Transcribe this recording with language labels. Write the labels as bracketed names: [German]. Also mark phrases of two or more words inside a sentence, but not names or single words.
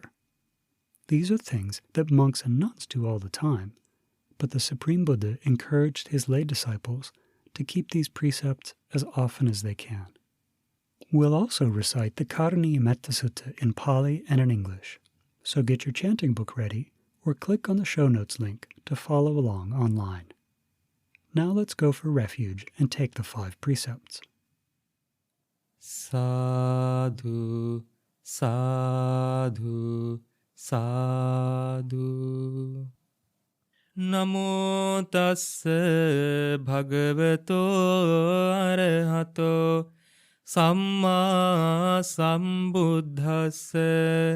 [English] These are things that monks and nuns do all the time, but the Supreme Buddha encouraged his lay disciples to keep these precepts as often as they can. We'll also recite the Karaniya Metta Sutta in Pali and in English, so get your chanting book ready or click on the show notes link to follow along online. Now let's go for refuge and take the 5 precepts. [Pali] Sadhu, sadhu, sadhu. Namo tassa bhagavato arahato Samma sambuddhassa.